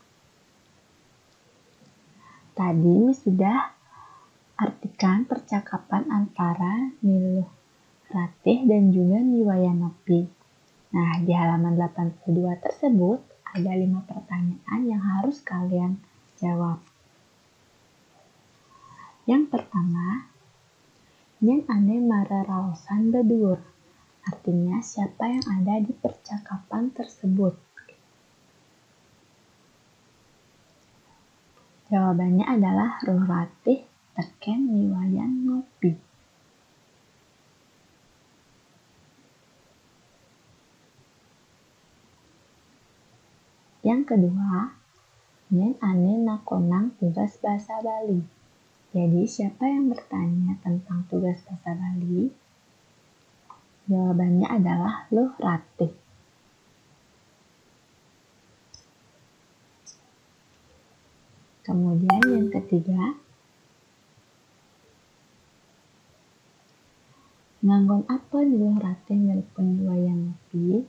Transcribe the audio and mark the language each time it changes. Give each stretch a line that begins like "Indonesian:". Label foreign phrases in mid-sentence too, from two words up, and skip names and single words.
Indonesian: Tadi sudah artikan percakapan antara Niluh Ratih dan juga Niwayan Nopi. Nah, di halaman 82 tersebut ada 5 pertanyaan yang harus kalian jawab. Yang pertama,
Balinese: yen ane mareraosan bedur.
Indonesian: Artinya siapa yang ada di percakapan tersebut. Jawabannya adalah Luh Ratih teken Niwayan Nopi. Yang kedua,
Balinese: yen ane nakonang tugas bahasa Bali.
Indonesian: Jadi siapa yang bertanya tentang tugas bahasa Bali? Jawabannya adalah Luh Ratih. Kemudian yang ketiga,
Balinese: nganggon apa Luh Ratih nelpon Niwayan Nopi?